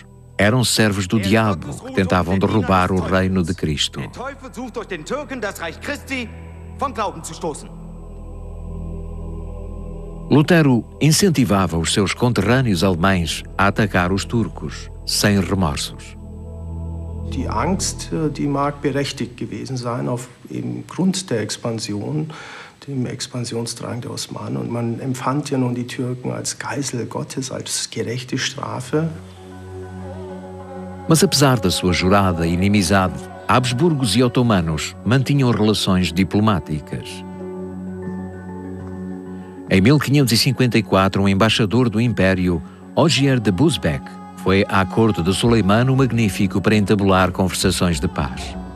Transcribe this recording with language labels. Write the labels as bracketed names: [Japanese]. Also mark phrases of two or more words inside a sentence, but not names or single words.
[Portuguese] Eram servos do diabo que tentavam derrubar o reino de Cristo. Lutero incentivava os seus conterrâneos alemães a atacar os turcos, sem remorsos. [German] Die Angst, die mag berechtigt gewesen sein aufgrund der Expansion, dem Expansionsdrang der Osmanen. Und man empfand ja nun die Türken als Geisel Gottes, als gerechte Strafe. [Portuguese] Mas apesar da sua jurada inimizade, Habsburgos e otomanos mantinham relações diplomáticas. Em 1554, um embaixador do Império, Ogier de Busbecq, foi à corte de Suleimano o Magnífico para entabular conversações de paz.